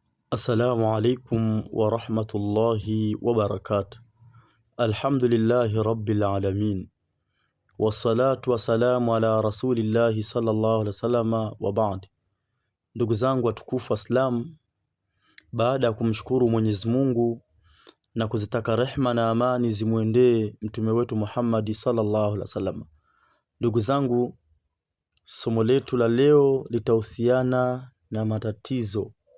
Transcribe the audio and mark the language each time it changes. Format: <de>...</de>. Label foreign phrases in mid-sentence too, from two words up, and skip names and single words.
<ar>السلام عليكم ورحمة الله وبركاته. الحمد لله رب العالمين والصلاة والسلام على رسول الله صلى الله عليه وسلم وبعد.</ar> <sw>Ndugu zangu watukufu Islam, baada ya kumshukuru Mwenyezi Mungu na kuzitaka rehma na amani zimuendee mtume wetu Muhammad</sw> <ar>صلى الله عليه وسلم.</ar> <sw>Ndugu zangu, somo letu la leo litahusiana na matatizo.</sw>